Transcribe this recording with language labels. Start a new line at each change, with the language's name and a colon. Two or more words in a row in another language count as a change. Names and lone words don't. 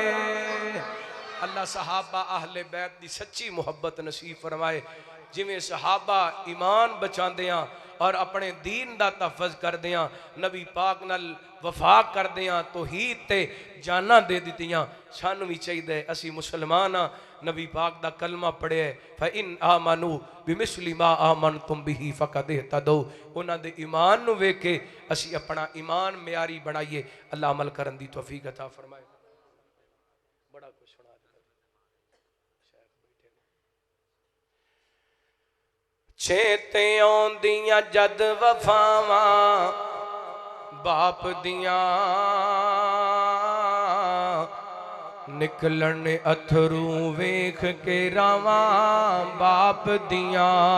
Punjabi: اللہ صحابہ اہل بیت دی سچی محبت نصیب فرمائے جمیں صحابہ ایمان بچاندیاں اور اپنے دین دا تحفظ کردیاں نبی پاک نال وفا کردیاں توحید تے جاناں دے دتیاں سانوں بھی چاہیے اسی مسلمان ہاں نبی پاک دا کلمہ پڑھے
Arabic: فإن آمنوا بمثل ما آمنتم به فقد اهتدوا
Punjabi: انہاں دے ایمان نوں ویکھ کے اسی اپنا ایمان معیاری بنائیے. اللہ عمل کرن دی توفیق عطا فرمائے۔ بڑا کچھ سنا چیتے آؤندیاں جد وفاواں باپ دیاں نکلن اتھرو ویکھ کے راہواں باپ دیاں